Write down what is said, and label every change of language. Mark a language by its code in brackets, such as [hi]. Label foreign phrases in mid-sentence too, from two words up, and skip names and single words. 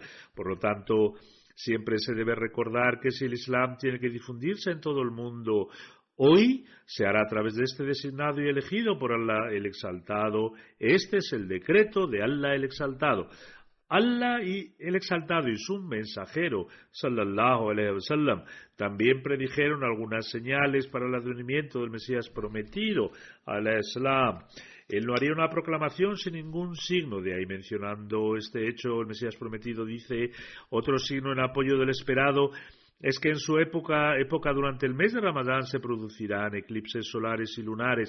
[es] Por lo tanto, siempre se debe recordar que si el Islam tiene que difundirse en todo el mundo, hoy se hará a través de este designado y elegido por Allah el Exaltado. Este es el decreto de Allah el Exaltado. Allah y el Exaltado y su mensajero, [ar] صلى الله عليه وسلم, [es] también predijeron algunas señales para el advenimiento del Mesías prometido, al-Islam. Él no haría una proclamación sin ningún signo. De ahí, mencionando este hecho, el Mesías prometido dice, otro signo en apoyo del esperado es que en su época durante el mes de Ramadán se producirán eclipses solares y lunares.